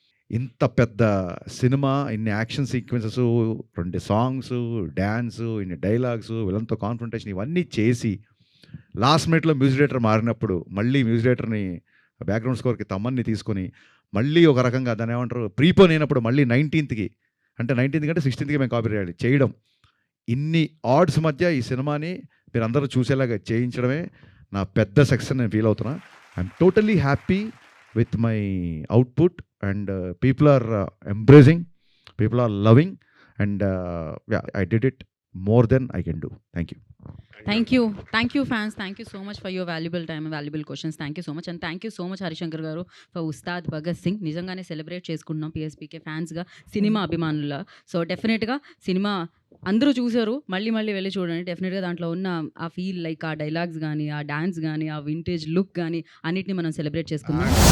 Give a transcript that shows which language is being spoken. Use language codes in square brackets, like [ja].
[te] ఇంత పెద్ద సినిమా, ఇన్ని యాక్షన్ సీక్వెన్సెస్, 2 సాంగ్స్, డ్యాన్స్, ఇన్ని డైలాగ్స్, వీళ్ళంతా కాన్ఫ్రంటేషన్ ఇవన్నీ చేసి లాస్ట్ మినిట్లో మ్యూజిక్ డైరెక్టర్ మారినప్పుడు మళ్ళీ మ్యూజిక్ డైరెక్టర్ని బ్యాక్గ్రౌండ్ స్కోర్కి తమ్మన్ని తీసుకొని మళ్ళీ ఒక రకంగా దాన్ని ఏమంటారు ప్రీపోన్ అయినప్పుడు మళ్ళీ 19th అంటే 16th మేము కాపీ చేయడం, ఇన్ని ఆడ్స్ మధ్య ఈ సినిమాని మీరు అందరూ చూసేలాగా చేయించడమే నా పెద్ద సక్సెస్ నేను ఫీల్ అవుతున్నా. [en] I'm totally happy with my output and people are embracing, people are loving and I did it more than I can do. Thank you. Thank you fans, thank you so much for your valuable time and valuable questions. Thank you so much, and thank you so much Harishankar garu for Ustaad Bhagat Singh. [te] నిజంగానే celebrate చేసుకుంటున్నాం PSPK ఫ్యాన్స్గా, cinema అభిమానుల. So డెఫినెట్గా cinema అందరూ చూసారు, మళ్ళీ వెళ్ళి చూడండి. డెఫినెట్గా దాంట్లో ఉన్న ఆ ఫీల్, లైక్ ఆ డైలాగ్స్ కానీ, ఆ డాన్స్ కానీ, ఆ వింటేజ్ లుక్ కానీ అన్నిటిని మనం సెలబ్రేట్ చేసుకుందాం.